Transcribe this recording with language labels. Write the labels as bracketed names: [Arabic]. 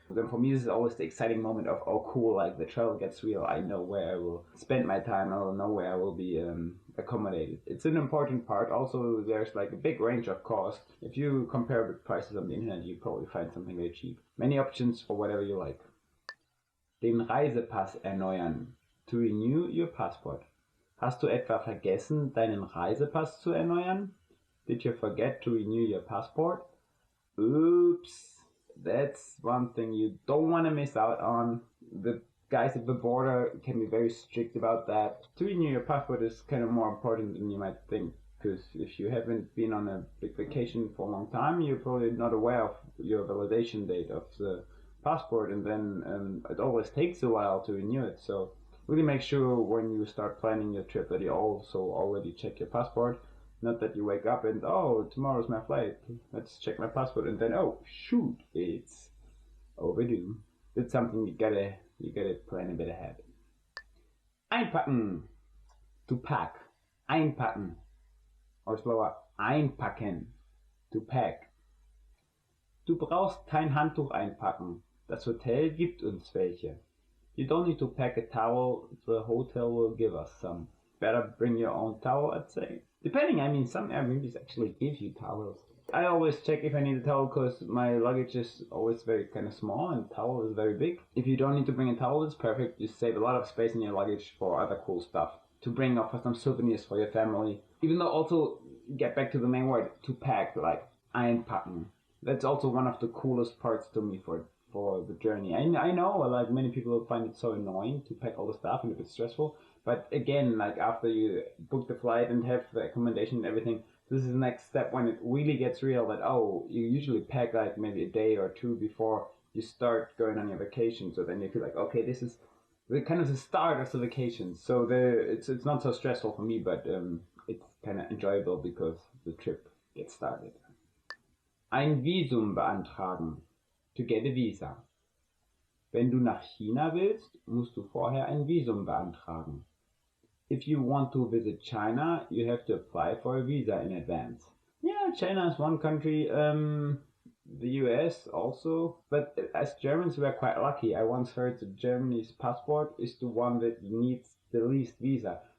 [English] Then for me, this is always the exciting moment of, oh cool, like the travel gets real. I know where I will spend my time. I will know where I will be accommodated. It's an important part. Also, there's like a big range of cost. If you compare with prices on the internet, you probably find something very cheap. Many options for whatever you like. Den Reisepass erneuern. To renew your passport. [German] Hast du etwa vergessen, deinen Reisepass zu erneuern? [English] Did you forget to renew your passport? Oops. That's one thing you don't want to miss out on. The guys at the border can be very strict about that. To renew your passport is kind of more important than you might think. Because if you haven't been on a big vacation for a long time, you're probably not aware of your validation date of the passport, and then it always takes a while to renew it. So really make sure when you start planning your trip that you also already check your passport. Not that you wake up and, oh, tomorrow's my flight, let's check my passport, and then, oh shoot, it's overdue. It's something you gotta plan a bit ahead. [German] Einpacken. To pack. Einpacken. [English] Or slower, einpacken. To pack. [German] Du brauchst kein Handtuch einpacken. Das Hotel gibt uns welche. [English] You don't need to pack a towel, the hotel will give us some. Better bring your own towel, I'd say. Depending, I mean, some Airbnbs actually give you towels. I always check if I need a towel because my luggage is always very kind of small and towel is very big. If you don't need to bring a towel, it's perfect. You save a lot of space in your luggage for other cool stuff. To bring up for some souvenirs for your family. Even though also, get back to the main word, to pack, like einpacken. That's also one of the coolest parts to me for the journey. I know, like many people find it so annoying to pack all the stuff and a bit stressful. But again, like after you book the flight and have the accommodation and everything, this is the next step when it really gets real that, oh, you usually pack like maybe a day or two before you start going on your vacation. So then you feel like, okay, this is the kind of the start of the vacation. So it's not so stressful for me, but it's kind of enjoyable because the trip gets started. Ein Visum beantragen. To get a visa. [German] Wenn du nach China willst, musst du vorher ein Visum beantragen. [English] If you want to visit China, you have to apply for a visa in advance. Yeah, China is one country, the US also. But as Germans, we are quite lucky. I once heard that Germany's passport is the one that needs the least visa.